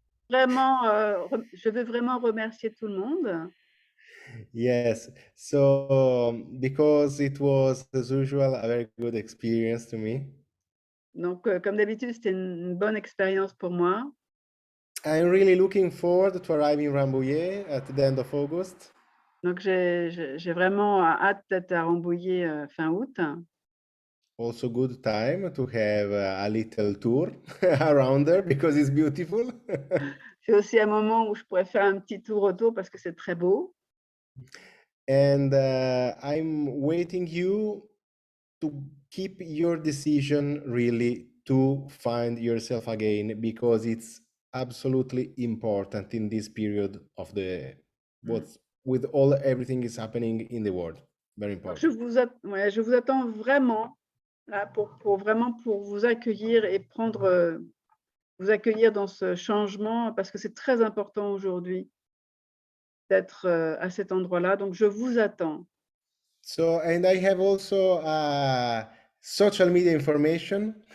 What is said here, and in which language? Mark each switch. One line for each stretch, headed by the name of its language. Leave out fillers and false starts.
French: Vraiment, je veux vraiment remercier tout le monde.
English: Yes, so because it was, as usual, a very good experience to me.
French: Donc, comme d'habitude, c'était une bonne expérience pour moi.
English: I'm really looking forward to arriving in Rambouillet at the end of August.
French: Donc, j'ai vraiment hâte d'être à Rambouillet fin août.
English: Also good time to have a little tour around there because it's beautiful.
French: C'est aussi un moment où je pourrais faire un petit tour autour parce que c'est très beau.
English: And I'm waiting you to keep your decision really to find yourself again because it's absolutely important in this period of the what's with all everything is happening in the world. Very
French: Donc,
English: important.
French: je vous attends vraiment là, pour vraiment pour vous accueillir et vous accueillir dans ce changement parce que c'est très important aujourd'hui d'être à cet endroit-là. Donc, je vous attends.
English: So, and I have also social media information.